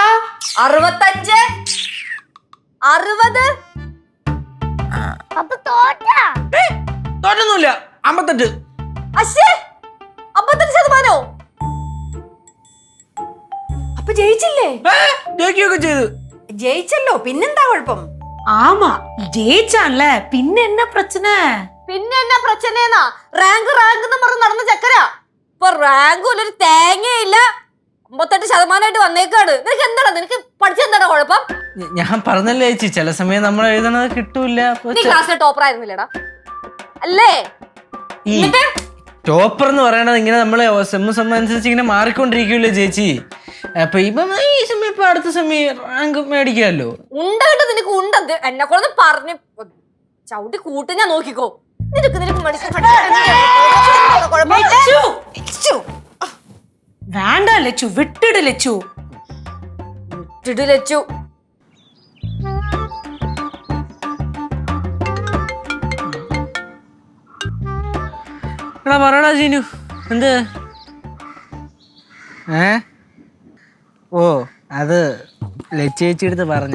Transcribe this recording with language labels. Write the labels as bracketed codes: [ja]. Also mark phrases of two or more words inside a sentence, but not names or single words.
[ml] 65? 60? അപ്പൊ തോറ്റാ? തോറ്റൊന്നുമില്ല. 58. അശ്ശേ, 58 ജയിച്ചില്ലേ? ജയിക്കുകയൊക്കെ ചെയ്തു. ജയിച്ചല്ലോ, പിന്നെന്താ കുഴപ്പം? [ta] ஆமா ஜெயிச்சான்ல பின்ன என்ன பிரச்சனை? [ml] പിന്നെ എന്നാ പ്രശ്നേന്നാ? റാങ്ക് റാങ്ക് എന്ന് പറഞ്ഞ് നടന്ന ചക്കരാ. ഇപ്പൊ റാങ്കും ഒരു തേങ്ങയില്ല, 58% വന്നേക്കാണ്. നിനക്ക് എന്താടാ, നിനക്ക് പഠിച്ചെന്താടാ കുഴപ്പം? ഞാൻ പറഞ്ഞല്ലേ ചേച്ചി, ചില സമയം നമ്മൾ എഴുതണത് കിട്ടൂല. നീ ക്ലാസ്സിലെ ടോപ്പർ ആയിരുന്നില്ലടാ അല്ലേ? ഈ ടോപ്പർ എന്ന് പറയണത് ഇങ്ങനെ നമ്മളെ സെമ്മ അനുസരിച്ച് ഇങ്ങനെ മാറിക്കൊണ്ടിരിക്കുമല്ലോ ചേച്ചി. അപ്പൊ ഇപ്പം ഈ സമയം ഇപ്പൊ അടുത്ത സമയം റാങ്ക് മേടിക്കാമല്ലോ. ഉണ്ട കിട്ടും നിനക്ക് ഉണ്ടത്. എന്നെ കൊണ്ടൊന്ന് പറഞ്ഞ് ചവിട്ടി കൂട്ടി ഞാൻ നോക്കിക്കോ. നിനക്ക് [ta] வேண்டாம் லெச்சு, விட்டுடு லெச்சு. [ml] ലച്ചു എടാ പറയടാ ജീനു, എന്ത്? ഓ അത് ലച്ചേച്ചി എടുത്ത് പറഞ്ഞു.